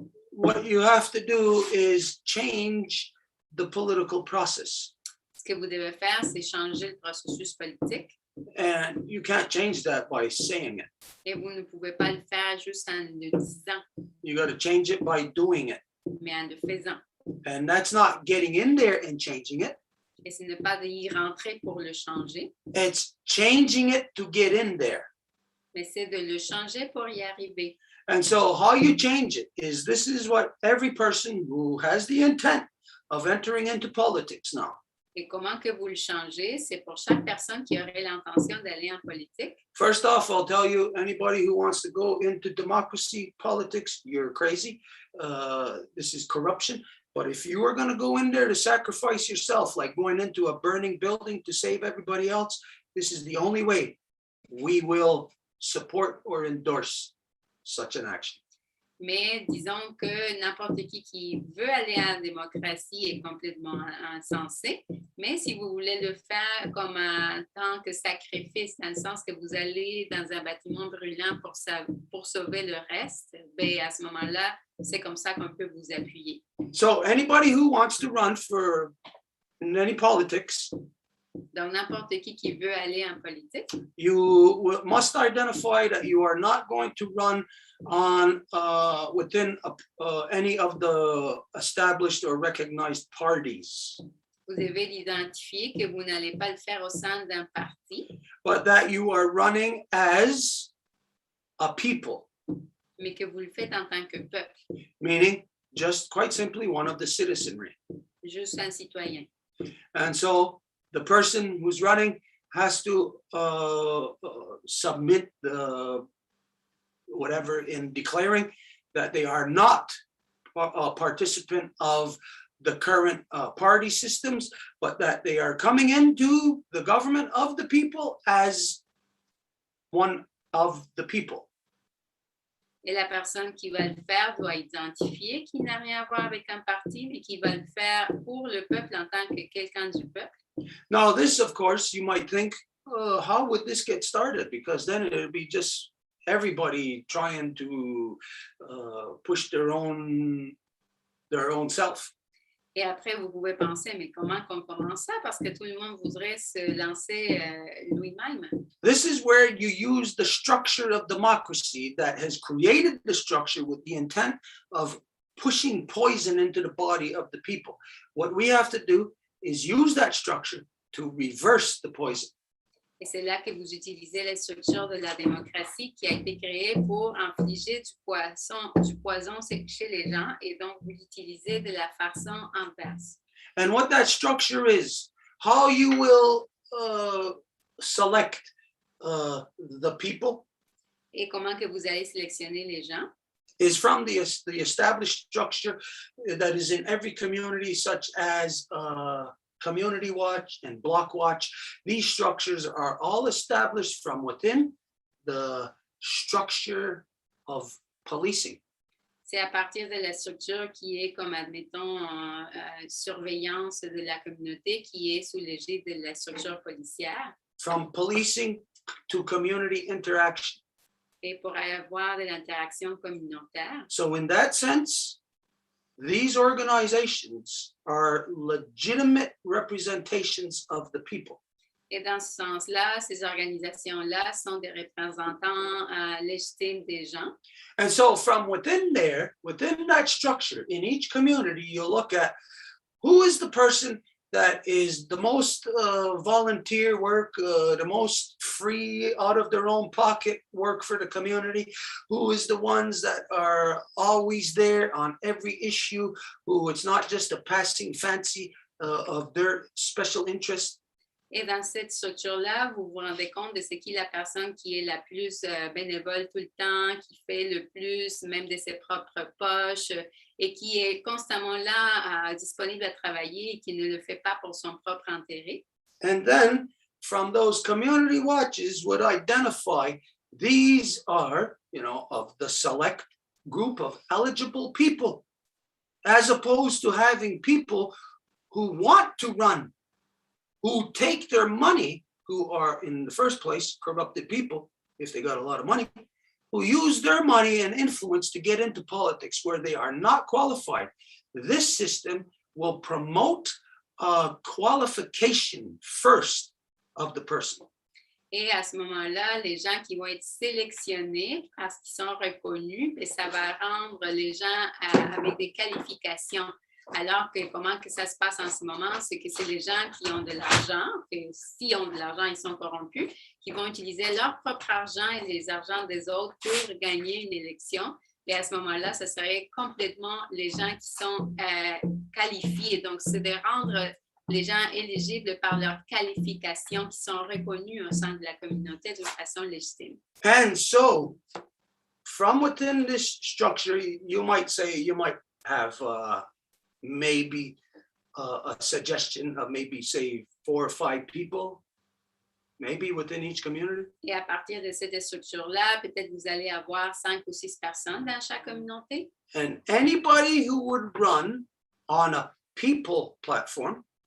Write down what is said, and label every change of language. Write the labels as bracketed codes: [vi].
[en] What you have to do is change the political process. [fr] Ce que vous devez faire, c'est changer le processus politique. [en] And you can't change that by saying it. [fr] Et vous ne pouvez pas le faire juste en le disant. [en] You got to change it by doing it. [fr] Mais en le faisant. [en] And that's not getting in there and changing it. [fr] Et ce n'est pas d'y rentrer pour le changer. [en] It's changing it to get in there. [fr] Mais c'est de le changer pour y arriver. [en] And so how you change it is, this is what every person who has the intent of entering into politics now. [fr] Et comment que vous le changez, c'est pour chaque personne qui aurait l'intention d'aller en politique. [en] First off, I'll tell you, anybody who wants to go into democracy, politics, you're crazy. This is corruption. But if you are going to go in there to sacrifice yourself, like going into a burning building to save everybody else, this is the only way we will support or endorse such an action. [fr] Mais disons que n'importe qui veut aller en démocratie est complètement insensé. Mais si vous voulez le faire comme en tant que sacrifice, dans le sens que vous allez dans un bâtiment brûlant pour sauver le reste, ben à ce moment-là, c'est comme ça qu'on peut vous appuyer. [en] So anybody who wants to run for any politics, [fr] donc n'importe qui veut aller en politique, [en] you must identify that you are not going to run on within any of the established or recognized parties. [fr] Vous devez l'identifier que vous n'allez pas le faire au sein d'un parti, [en] but that you are running as a people. [fr] Mais que vous le faites en tant que peuple. [en] Meaning, just quite simply, one of the citizenry. [fr] Juste un citoyen. [en] And so the person who's running has to submit the whatever in declaring that they are not a participant of the current party systems, but that they are coming into the government of the people as one of the people. [fr] Et la personne qui va le faire doit identifier qu'il n'a rien à voir avec un parti, mais qui va le faire pour le peuple en tant que quelqu'un du peuple. [en] Now, this, of course, you might think, how would this get started? Because then it would be just everybody trying to push their own self. [fr] Et après, vous pouvez penser, mais comment qu'on commence ça? Parce que tout le monde voudrait se lancer lui-même. [en] This is where you use the structure of democracy that has created the structure with the intent of pushing poison into the body of the people. What we have to do is use that structure to reverse the poison. [fr] Et c'est là que vous utilisez la structure de la démocratie qui a été créée pour infliger du poison chez les gens, et donc vous l'utilisez de la façon inverse. [en] And what that structure is, how you will select the people. [fr] Et comment que vous allez sélectionner les gens? [en] Is from the established structure that is in every community, such as Community Watch and Block Watch. These structures are all established from within the structure of policing. [fr] C'est à partir de la structure qui est comme, admettons, surveillance de la communauté qui est sous l'égide de la structure policière. [en] From policing to community interaction. [fr] Et pour avoir de l'interaction communautaire. [en] So in that sense, these organizations are legitimate representations of the people. [fr] Et dans ce sens-là, ces organisations-là sont des représentants légitimes des gens. [en] And so from within that structure, in each community, you look at who is the person that is the most volunteer work, the most free out of their own pocket work for the community, who is the ones that are always there on every issue, who it's not just a passing fancy of their special interest. [fr] Et dans cette structure-là, vous vous rendez compte de ce qui est la personne qui est la plus bénévole tout le temps, qui fait le plus, même de ses propres poches, et qui est constamment là, disponible à travailler et qui ne le fait pas pour son propre intérêt. [en] And then, from those community watches would identify these are, of the select group of eligible people, as opposed to having people who want to run, who take their money, who are in the first place corrupted people, if they got a lot of money, who use their money and influence to get into politics where they are not qualified. This system will promote qualification first of the person. [fr] Et à ce moment-là, les gens qui vont être sélectionnés parce qu'ils sont reconnus, et ça va rendre les gens avec des qualifications. Alors que comment que ça se passe en ce moment, c'est que c'est les gens qui ont de l'argent, et s'ils ont de l'argent, ils sont corrompus, qui vont utiliser leur propre argent et les argents des autres pour gagner une élection. Et à ce moment-là, ce serait complètement les gens qui sont qualifiés. Donc, c'est de rendre les gens éligibles par leurs qualifications qui sont reconnues au sein de la communauté d'une façon légitime. [en] And so, from within this structure, you might have maybe a suggestion of maybe, say, 4 or 5 people, maybe within each community. [fr] Et à partir de cette structure-là, peut-être vous allez avoir 5 ou 6 personnes dans chaque communauté. [en] And anybody who would run on a people platform,